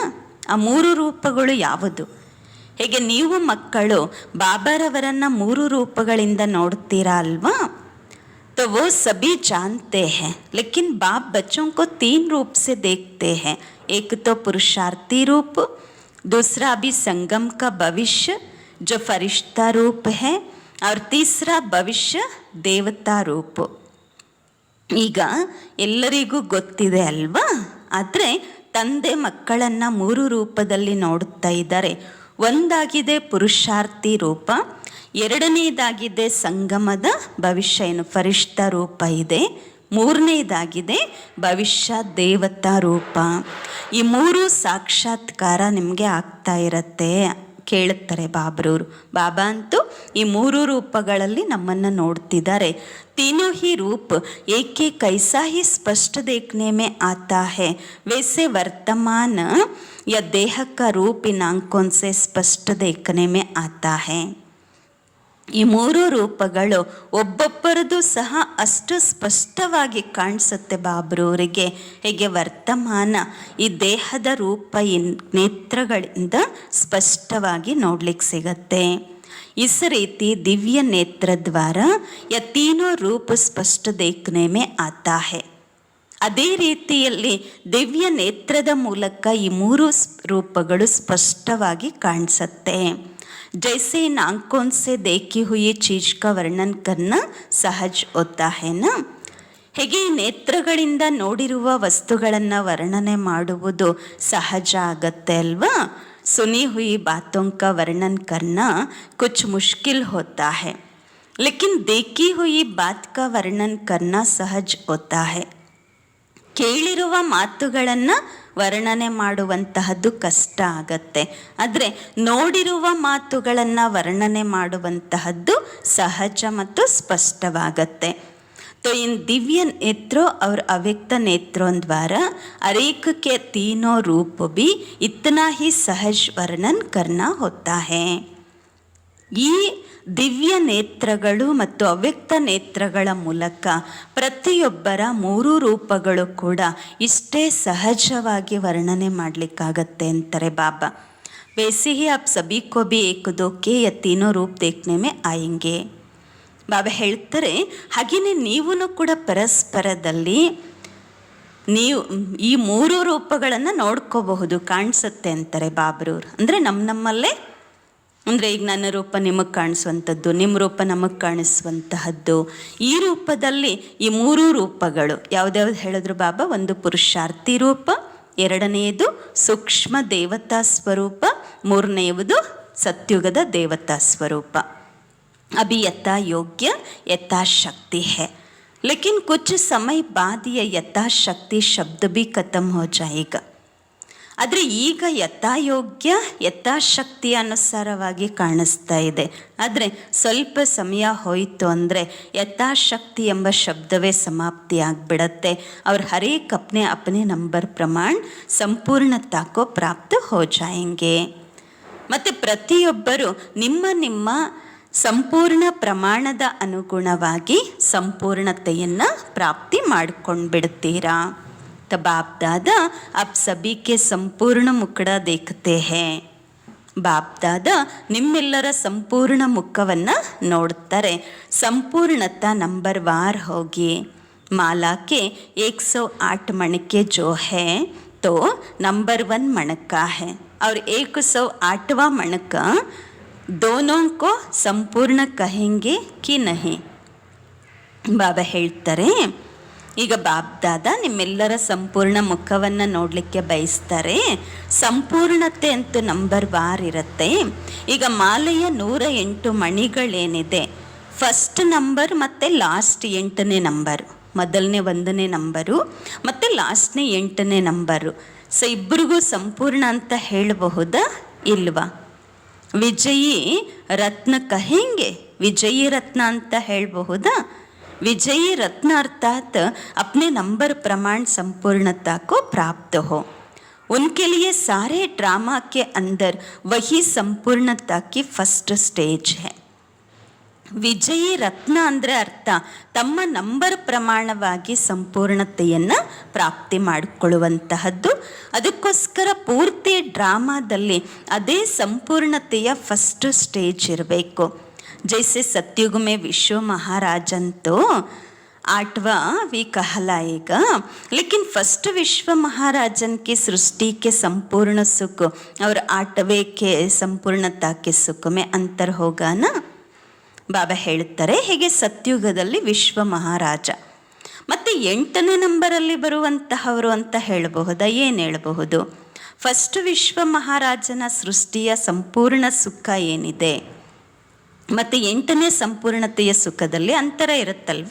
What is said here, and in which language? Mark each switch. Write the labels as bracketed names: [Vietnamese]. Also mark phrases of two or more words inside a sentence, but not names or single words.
[Kannada] ಆ 3 ರೂಪಗಳು ಯಾವುದು? ಹೇಗೆ ನೀವು ಮಕ್ಕಳು ಬಾಬಾರವರನ್ನು 3 ರೂಪಗಳಿಂದ ನೋಡ್ತೀರಾ ಅಲ್ವಾ? [Hindi] तो वो सभी जानते हैं, लेकिन बाप बच्चों को 3 रूप से देखते हैं. एक तो पुरुषार्थी रूप, दूसरा अभी संगम का भविष्य जो फरिश्ता रूप है, और तीसरा भविष्य देवता रूप. [Kannada] ಈಗ ಎಲ್ಲರಿಗೂ ಗೊತ್ತಿದೆ ಅಲ್ವಾ? ಆದರೆ ತಂದೆ ಮಕ್ಕಳನ್ನು 3 ರೂಪದಲ್ಲಿ ನೋಡುತ್ತಾ ಇದ್ದಾರೆ. ಒಂದಾಗಿದೆ ಪುರುಷಾರ್ಥಿ ರೂಪ, ಎರಡನೇದಾಗಿದೆ ಸಂಗಮದ ಭವಿಷ್ಯ ಏನು ಫರಿಷ್ಠ ರೂಪ ಇದೆ, ಮೂರನೇದಾಗಿದೆ ಭವಿಷ್ಯ ದೇವತಾ ರೂಪ. ಈ 3 ಸಾಕ್ಷಾತ್ಕಾರ ನಿಮಗೆ ಆಗ್ತಾ ಇರತ್ತೆ. ಕೇಳುತ್ತಾರೆ ಬಾಬ್ರವರು. ಬಾಬಾ ಅಂತೂ ಈ 3 ರೂಪಗಳಲ್ಲಿ ನಮ್ಮನ್ನು ನೋಡ್ತಿದ್ದಾರೆ. [Hindi] तीनों ही रूप एक एक कैसा ही स्पष्ट देखने में आता है, वैसे वर्तमान या देह का रूप इन आंखों से स्पष्ट देखने में आता है. [Kannada] ಈ 3 ರೂಪಗಳು ಒಬ್ಬೊಬ್ಬರದು ಸಹ ಅಷ್ಟು ಸ್ಪಷ್ಟವಾಗಿ ಕಾಣಿಸುತ್ತೆ ಬಾಬ್ರವರಿಗೆ. ಹೇಗೆ ವರ್ತಮಾನ ಈ ದೇಹದ ರೂಪ ಈ ನೇತ್ರಗಳಿಂದ ಸ್ಪಷ್ಟವಾಗಿ ನೋಡ್ಲಿಕ್ಕೆ ಸಿಗತ್ತೆ. [Hindi] इस रीति दिव्य नेत्र द्वारा या तीनों रूप स्पष्ट देखने में आता है. [Kannada] ಅದೇ ರೀತಿಯಲ್ಲಿ ದಿವ್ಯ ನೇತ್ರದ ಮೂಲಕ ಈ 3 ರೂಪಗಳು ಸ್ಪಷ್ಟವಾಗಿ ಕಾಣಿಸುತ್ತೆ. [Hindi] जैसे इन आंखों से देखी हुई चीज का वर्णन करना सहज होता है ना. [Kannada] ಹೇಗೆ ಈ ನೇತ್ರಗಳಿಂದ ನೋಡಿರುವ ವಸ್ತುಗಳನ್ನು ವರ್ಣನೆ ಮಾಡುವುದು ಸಹಜ ಆಗತ್ತೆ ಅಲ್ವಾ? [Hindi] सुनी हुई बातों का वर्णन करना कुछ मुश्किल होता है, लेकिन देखी हुई बात का वर्णन करना सहज होता है. [Kannada] ಕೇಳಿರುವ ಮಾತುಗಳನ್ನು ವರ್ಣನೆ ಮಾಡುವಂತಹದ್ದು ಕಷ್ಟ ಆಗತ್ತೆ, ಆದರೆ ನೋಡಿರುವ ಮಾತುಗಳನ್ನು ವರ್ಣನೆ ಮಾಡುವಂತಹದ್ದು ಸಹಜ ಮತ್ತು ಸ್ಪಷ್ಟವಾಗತ್ತೆ. [Hindi] तो इन दिव्य नेत्रों और अव्यक्त नेत्रों द्वारा अरेक के तीनों रूप भी इतना ही सहज वर्णन करना होता है. [Kannada] ಈ ದಿವ್ಯ ನೇತ್ರಗಳು ಮತ್ತು ಅವ್ಯಕ್ತ ನೇತ್ರಗಳ ಮೂಲಕ ಪ್ರತಿಯೊಬ್ಬರ 3 ರೂಪಗಳು ಕೂಡ ಇಷ್ಟೇ ಸಹಜವಾಗಿ ವರ್ಣನೆ ಮಾಡಲಿಕ್ಕಾಗತ್ತೆ ಅಂತಾರೆ ಬಾಬಾ. [Hindi] वैसे ही आप सभी को भी एक दो के या तीनों रूप देखने में आएंगे. [Kannada] ಬಾಬಾ ಹೇಳ್ತಾರೆ ಹಾಗೆಯೇ ನೀವೂ ಕೂಡ ಪರಸ್ಪರದಲ್ಲಿ ನೀವು ಈ 3 ರೂಪಗಳನ್ನು ನೋಡ್ಕೋಬಹುದು, ಕಾಣಿಸುತ್ತೆ ಅಂತಾರೆ ಬಾಬ್ರವ್ರು. ಅಂದರೆ ನಮ್ಮಲ್ಲೇ, ಅಂದರೆ ಈಗ ನನ್ನ ರೂಪ ನಿಮಗೆ ಕಾಣಿಸುವಂಥದ್ದು, ನಿಮ್ಮ ರೂಪ ನಮಗೆ ಕಾಣಿಸುವಂತಹದ್ದು. ಈ ರೂಪದಲ್ಲಿ ಈ 3 ರೂಪಗಳು ಯಾವುದ್ಯಾವ್ದು ಹೇಳಿದ್ರು ಬಾಬಾ? ಒಂದು ಪುರುಷಾರ್ಥಿ ರೂಪ, ಎರಡನೆಯದು ಸೂಕ್ಷ್ಮ ದೇವತಾ ಸ್ವರೂಪ, ಮೂರನೆಯದು ಸತ್ಯುಗದ ದೇವತಾ ಸ್ವರೂಪ. [Hindi] अभी यथा योग्य यथाशक्ति है, लेकिन कुछ समय बाद ये यथाशक्ति शब्द भी खत्म हो जाएगा. [Kannada] ಆದರೆ ಈಗ ಯಥಾಯೋಗ್ಯ ಯಥಾಶಕ್ತಿ ಅನುಸಾರವಾಗಿ ಕಾಣಿಸ್ತಾ ಇದೆ. ಆದರೆ ಸ್ವಲ್ಪ ಸಮಯ ಹೋಯಿತು ಅಂದರೆ ಯಥಾಶಕ್ತಿ ಎಂಬ ಶಬ್ದವೇ ಸಮಾಪ್ತಿ ಆಗಿಬಿಡತ್ತೆ. [Hindi] और हर एक अपने अपने नंबर प्रमाण संपूर्णता को प्राप्त हो जाएंगे. [Kannada] ಮತ್ತು ಪ್ರತಿಯೊಬ್ಬರು ನಿಮ್ಮ ನಿಮ್ಮ ಸಂಪೂರ್ಣ ಪ್ರಮಾಣದ ಅನುಗುಣವಾಗಿ ಸಂಪೂರ್ಣತೆಯನ್ನು ಪ್ರಾಪ್ತಿ ಮಾಡ್ಕೊಂಡು ಬಿಡ್ತೀರಾ. [Hindi] तो बाप दादा आप सभी के संपूर्ण मुखड़ा देखते हैं. [Kannada] ಬಾಪ್ ದಾದಾ ನಿಮ್ಮೆಲ್ಲರ ಸಂಪೂರ್ಣ ಮುಖವನ್ನು ನೋಡ್ತಾರೆ. [Hindi] संपूर्णता नंबर वार होगी माला के 108 मणके जो है तो नंबर 1 मणका है. और 108वां मन का दोनों को संपूर्ण कहेंगे कि नहीं. [Kannada] ಬಾಬಾ ಹೇಳ್ತಾರೆ, ಈಗ ಬಾಬ್ದಾದ ನಿಮ್ಮೆಲ್ಲರ ಸಂಪೂರ್ಣ ಮುಖವನ್ನು ನೋಡಲಿಕ್ಕೆ ಬಯಸ್ತಾರೆ. ಸಂಪೂರ್ಣತೆ ಅಂತೂ ನಂಬರ್ ಬಾರ್ ಇರುತ್ತೆ. ಈಗ ಮಾಲೆಯ 108 ಮಣಿಗಳೇನಿದೆ, [English] first number [Kannada] ಮತ್ತು ಲಾಸ್ಟ್ 8ನೇ ನಂಬರು, ಮೊದಲನೇ 1ನೇ ನಂಬರು ಮತ್ತು ಲಾಸ್ಟ್ನೇ 8ನೇ ನಂಬರು. ಸೊ ಇಬ್ಬರಿಗೂ ಸಂಪೂರ್ಣ ಅಂತ ಹೇಳಬಹುದಾ ಇಲ್ವಾ? [Hindi] विजयी रत्न कहेंगे, [Kannada] ವಿಜಯಿ ರತ್ನ ಅಂತ ಹೇಳಬಹುದಾ? [Hindi] विजयी रत्न अर्थात अपने नंबर प्रमाण संपूर्णता को प्राप्त हो. उनके लिए सारे ड्रामा के अंदर वही संपूर्णता की [English] first stage [Hindi] है. [Kannada] ವಿಜಯಿ ರತ್ನ ಅಂದರೆ ಅರ್ಥ ತಮ್ಮ ನಂಬರ್ ಪ್ರಮಾಣವಾಗಿ ಸಂಪೂರ್ಣತೆಯನ್ನು ಪ್ರಾಪ್ತಿ ಮಾಡಿಕೊಳ್ಳುವಂತಹದ್ದು. ಅದಕ್ಕೋಸ್ಕರ ಪೂರ್ತಿ ಡ್ರಾಮಾದಲ್ಲಿ ಅದೇ ಸಂಪೂರ್ಣತೆಯ [English] first stage [Kannada] ಇರಬೇಕು. [Hindi] जैसे सत्युग में विश्व महाराजन तो 8वां भी कहलाएगा, लेकिन फर्स्ट विश्व महाराजन की सृष्टि के संपूर्ण सुख और 8वें के संपूर्णता के सुख में अंतर होगा ना. [Kannada] ಬಾಬಾ ಹೇಳ್ತಾರೆ, ಹೇಗೆ ಸತ್ಯುಗದಲ್ಲಿ ವಿಶ್ವ ಮಹಾರಾಜ ಮತ್ತು 8ನೇ ನಂಬರಲ್ಲಿ ಬರುವಂತಹವರು ಅಂತ ಹೇಳಬಹುದಾ? ಏನು ಹೇಳಬಹುದು? ಫಸ್ಟ್ ವಿಶ್ವ ಮಹಾರಾಜನ ಸೃಷ್ಟಿಯ ಸಂಪೂರ್ಣ ಸುಖ ಏನಿದೆ ಮತ್ತು 8ನೇ ಸಂಪೂರ್ಣತೆಯ ಸುಖದಲ್ಲಿ ಅಂತರ ಇರುತ್ತಲ್ವ.